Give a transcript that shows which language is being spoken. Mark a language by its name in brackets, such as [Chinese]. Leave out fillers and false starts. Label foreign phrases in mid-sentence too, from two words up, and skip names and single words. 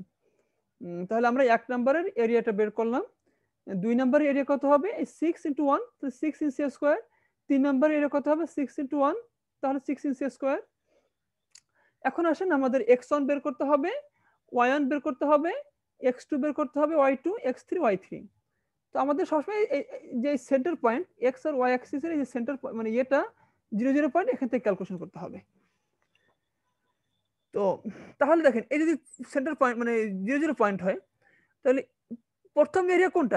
[Bangla] তাহলে আমরা 1 নম্বরের এরিয়াটা বের করলাম। 2 নম্বরের এরিয়া কত হবে? 6 ইনটু 1, তো 6 [English] inch square. [Bangla] 3 নম্বরের এরিয়া কত হবে? 6 ইনটু 1, তাহলে 6 [English] inch square. [Bangla] এখন আসেন আমাদের x1 বের করতে হবে, y1 বের করতে হবে, x2 বের করতে হবে, y2, x3, y3। তো আমাদের সবসময় যে [English] center point [Bangla] x আর y অ্যাক্সিসের এই যে সেন্টার মানে এটা 0 0 পয়েন্ট, এখান থেকে ক্যালকুলেশন করতে হবে। তো তাহলে দেখেন এই যদি [English] center point [Bangla] মানে 0 0 পয়েন্ট হয়, তাহলে প্রথম এরিয়া কোনটা?